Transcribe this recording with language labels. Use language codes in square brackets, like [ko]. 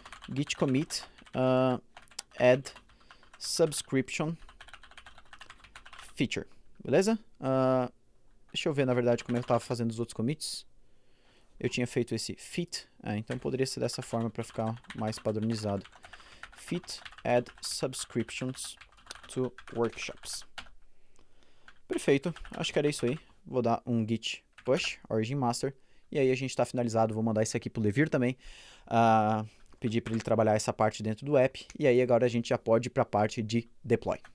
[en] Git commit add subscription feature. [pt] Beleza? Deixa eu ver, na verdade, como eu estava fazendo os outros commits. Eu tinha feito esse fit, então poderia ser dessa forma para ficar mais padronizado. [en] Fit add subscriptions to workshops. [pt] Perfeito, acho que era isso aí. Vou dar um git push origin master e aí a gente está finalizado. Vou mandar isso aqui para o Levir também, pedir para ele trabalhar essa parte dentro do app e aí agora a gente já pode ir para a parte de deploy.